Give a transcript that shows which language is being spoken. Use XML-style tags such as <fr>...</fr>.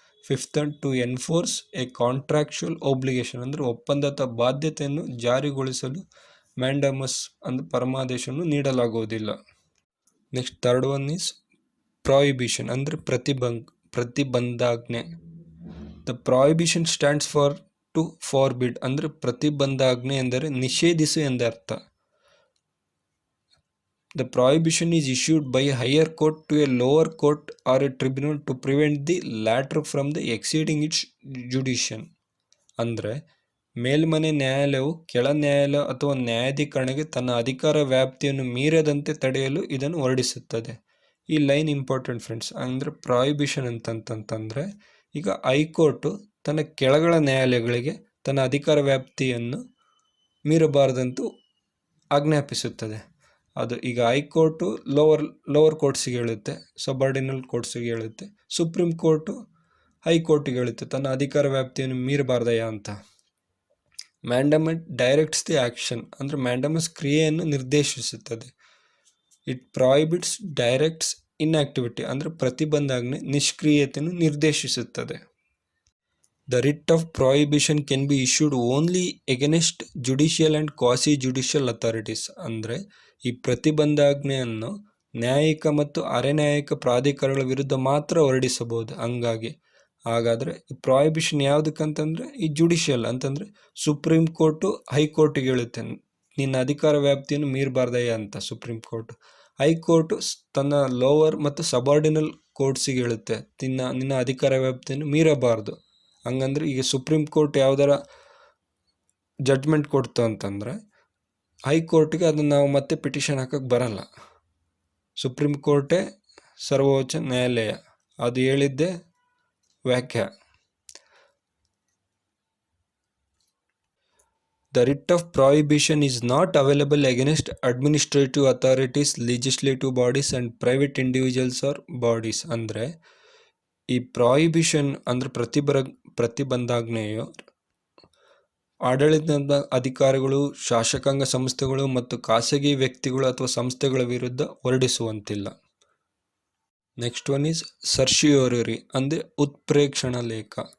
<en>fifth one, to enforce a contractual obligation</en> <kn>ಅಂದರೆ ಒಪ್ಪಂದದ ಬಾಧ್ಯತೆಯನ್ನು ಜಾರಿಗೊಳಿಸಲು ಮ್ಯಾಂಡಮಸ್ ಅಂದರೆ ಪರಮಾದೇಶವನ್ನು ನೀಡಲಾಗುವುದಿಲ್ಲ.</kn> <en>next third one is prohibition</en> <kn>ಅಂದರೆ ಪ್ರತಿಬಂಧಾಜ್ಞೆ.</kn> <en>the prohibition stands for to forbid</en> <kn>ಅಂದರೆ ಪ್ರತಿಬಂಧಾಜ್ಞೆ ಎಂದರೆ ನಿಷೇಧಿಸು ಎಂದರ್ಥ.</kn> <en>The prohibition is issued by a higher court to a lower court or a tribunal to prevent the latter from the exceeding its jurisdiction.</en> <kn>ಅಂದರೆ ಮೇಲ್ಮನೆ ನ್ಯಾಯಾಲಯವು ಕೆಳ ನ್ಯಾಯಾಲಯ ಅಥವಾ ನ್ಯಾಯಾಧಿಕರಣಕ್ಕೆ ತನ್ನ ಅಧಿಕಾರ ವ್ಯಾಪ್ತಿಯನ್ನು ಮೀರದಂತೆ ತಡೆಯಲು ಇದನ್ನು ಹೊರಡಿಸುತ್ತದೆ. ಈ</kn> <en>Line important friends.</en> <kn>ಅಂದರೆ ಪ್ರಾಹಿಬಿಷನ್ ಅಂತಂತಂದರೆ ಈಗ ಹೈಕೋರ್ಟು ತನ್ನ ಕೆಳಗಳ ನ್ಯಾಯಾಲಯಗಳಿಗೆ ತನ್ನ ಅಧಿಕಾರ ವ್ಯಾಪ್ತಿಯನ್ನು ಮೀರಬಾರದಂತೂ ಆಜ್ಞಾಪಿಸುತ್ತದೆ. ಅದು ಈಗ ಹೈಕೋರ್ಟು ಲೋವರ್ ಕೋರ್ಟ್ಸಿಗೆ ಹೇಳುತ್ತೆ, ಸಬಾರ್ಡಿನಲ್ ಕೋರ್ಟ್ಸಿಗೆ ಹೇಳುತ್ತೆ, ಸುಪ್ರೀಂ ಕೋರ್ಟು ಹೈಕೋರ್ಟಿಗೆ ಹೇಳುತ್ತೆ ತನ್ನ ಅಧಿಕಾರ ವ್ಯಾಪ್ತಿಯನ್ನು ಮೀರಬಾರ್ದಯ್ಯ ಅಂತ.</kn> <en>mandamus directs the action</en> <kn>ಅಂದರೆ ಮ್ಯಾಂಡಮಸ್ ಕ್ರಿಯೆಯನ್ನು ನಿರ್ದೇಶಿಸುತ್ತದೆ.</kn> <en>it prohibits directs inactivity</en> <kn>ಅಂದರೆ ಪ್ರತಿಬಂಧಾಜ್ಞೆ ನಿಷ್ಕ್ರಿಯತೆಯನ್ನು ನಿರ್ದೇಶಿಸುತ್ತದೆ.</kn> <en>The writ of prohibition can be issued only against judicial and quasi-judicial authorities.</en> <kn>ಅಂದರೆ ಈ ಪ್ರತಿಬಂಧಾಜ್ಞೆಯನ್ನು ನ್ಯಾಯಿಕ ಮತ್ತು ಅರೆನ್ಯಾಯಿಕ ಪ್ರಾಧಿಕಾರಗಳ ವಿರುದ್ಧ ಮಾತ್ರ ಹೊರಡಿಸಬಹುದು. ಹಾಗಾದರೆ ಪ್ರಾಹಿಬಿಷನ್ ಯಾವುದಕ್ಕಂತಂದರೆ ಈ ಜುಡಿಷಿಯಲ್ ಅಂತಂದರೆ ಸುಪ್ರೀಂ ಕೋರ್ಟು ಹೈಕೋರ್ಟಿಗೆ ಹೇಳುತ್ತೆ ನಿನ್ನ ಅಧಿಕಾರ ವ್ಯಾಪ್ತಿಯನ್ನು ಮೀರಬಾರ್ದಯ್ಯ ಅಂತ. ಸುಪ್ರೀಂ ಕೋರ್ಟು ಹೈಕೋರ್ಟು ತನ್ನ ಲೋವರ್ ಮತ್ತು ಸಬಾರ್ಡಿನಲ್ ಕೋರ್ಟ್ಸಿಗೆ ಹೇಳುತ್ತೆ ನಿನ್ನ ಅಧಿಕಾರ ವ್ಯಾಪ್ತಿಯನ್ನು ಮೀರಬಾರ್ದು. ಹಂಗಂದ್ರೆ ಈಗ ಸುಪ್ರೀಂ ಕೋರ್ಟ್ ಯಾವ್ದಾರ ಜಡ್ಜ್ಮೆಂಟ್ ಕೊಡ್ತು ಅಂತಂದರೆ ಹೈಕೋರ್ಟ್ಗೆ ಅದನ್ನು ನಾವು ಮತ್ತೆ ಪಿಟಿಷನ್ ಹಾಕಕ್ಕೆ ಬರಲ್ಲ. ಸುಪ್ರೀಂ ಕೋರ್ಟೇ ಸರ್ವೋಚ್ಚ ನ್ಯಾಯಾಲಯ, ಅದು ಹೇಳಿದ್ದೇ ವ್ಯಾಖ್ಯ.</kn> <en>The writ of prohibition is not available against administrative authorities, legislative bodies and private individuals or bodies.</en> <kn>ಅಂದರೆ ಈ ಪ್ರಾಹಿಬಿಷನ್ ಅಂದರೆ ಪ್ರತಿಬಂಧಾಜ್ಞೆಯು ಆಡಳಿತದ ಅಧಿಕಾರಿಗಳು, ಶಾಸಕಾಂಗ ಸಂಸ್ಥೆಗಳು ಮತ್ತು ಖಾಸಗಿ ವ್ಯಕ್ತಿಗಳು ಅಥವಾ ಸಂಸ್ಥೆಗಳ ವಿರುದ್ಧ ಹೊರಡಿಸುವಂತಿಲ್ಲ.</kn> <en>next one is certiorari</en> <kn>ಅಂದರೆ ಉತ್ಪ್ರೇಕ್ಷಣ ಲೇಖ.</kn>